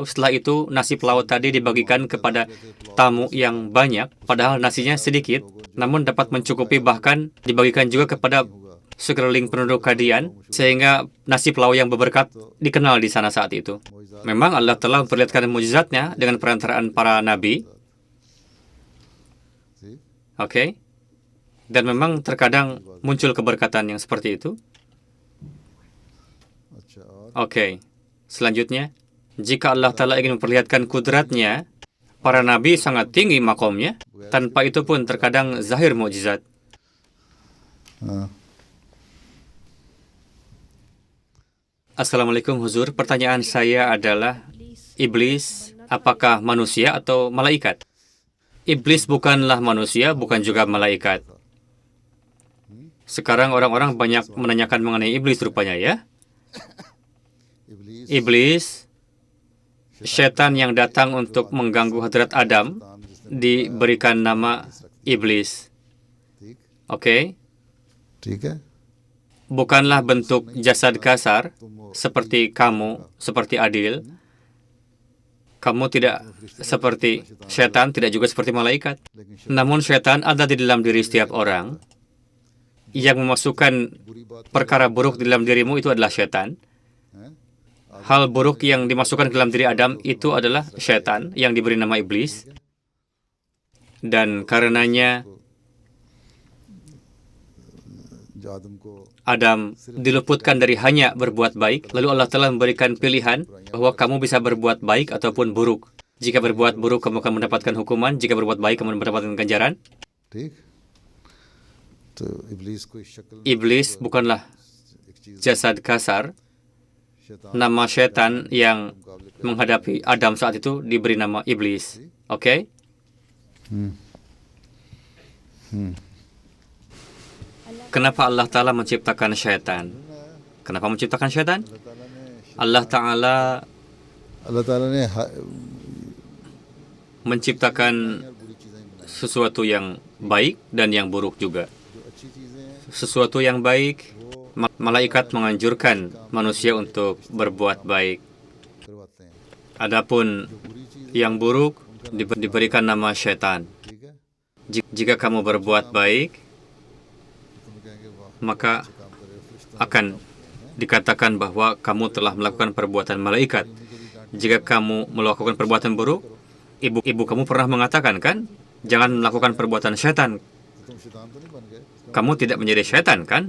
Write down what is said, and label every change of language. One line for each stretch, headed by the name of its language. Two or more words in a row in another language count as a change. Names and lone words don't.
Indonesian: Setelah itu nasi pelau tadi dibagikan kepada tamu yang banyak, padahal nasinya sedikit, namun dapat mencukupi, bahkan dibagikan juga kepada sekeliling penduduk Qadian, sehingga nasi pelau yang berberkat dikenal di sana saat itu. Memang Allah telah memperlihatkan mukjizatnya dengan perantaraan para nabi. Oke. Dan memang terkadang muncul keberkatan yang seperti itu.
Hindi: अच्छा और
Indonesian: Oke. Selanjutnya, jika Allah Ta'ala ingin memperlihatkan kudratnya, para nabi sangat tinggi makomnya. Tanpa itu pun terkadang zahir mukjizat.
Hindi: हाँ
Indonesian: Assalamualaikum Huzur, pertanyaan saya adalah, iblis apakah manusia atau malaikat? Iblis bukanlah manusia, bukan juga malaikat. Sekarang orang-orang banyak menanyakan mengenai iblis rupanya ya.
Hindi: इबलीस
Indonesian: Iblis, setan yang datang untuk mengganggu Hadrat Adam, diberikan nama iblis.
Hindi: ठीक
Indonesian: Oke?
Hindi: ठीक है
Indonesian: Bukanlah bentuk jasad kasar, seperti kamu, seperti Adil. Kamu tidak seperti setan, tidak juga seperti malaikat. Namun setan ada di dalam diri setiap orang. Yang memasukkan perkara buruk di dalam dirimu itu adalah setan. Hal buruk yang dimasukkan ke dalam diri Adam itu adalah setan yang diberi nama iblis. Dan karenanya
Hindi: जो आदम को
Indonesian: Adam diluputkan dari hanya berbuat baik, lalu Allah telah memberikan pilihan bahwa kamu bisa berbuat baik ataupun buruk. Jika berbuat buruk, kamu akan mendapatkan hukuman. Jika berbuat baik, kamu mendapatkan ganjaran.
Hindi: ठीक तो इबलीस कोई शक्ल
Indonesian: Iblis bukanlah
Hindi: एक चीज
Indonesian: jasad kasar.
Hindi: शैतान
Indonesian: Nama setan yang menghadapi Adam saat itu diberi nama iblis. Oke? Kenapa Allah Ta'ala menciptakan setan? Kenapa menciptakan setan? Allah Ta'ala
Hindi: अल्लाह ताला ने
Indonesian: menciptakan sesuatu yang baik dan yang buruk juga. Sesuatu yang baik, malaikat menganjurkan manusia untuk berbuat baik.
Hindi: करवाते हैं
Indonesian: Adapun yang buruk diberikan nama setan.
Hindi: ठीक है
Indonesian: Jika kamu berbuat baik, maka akan dikatakan bahwa kamu telah melakukan perbuatan malaikat. Jika kamu melakukan perbuatan buruk, ibu kamu pernah mengatakan kan, jangan melakukan perbuatan syaitan. Kamu tidak menjadi syaitan kan?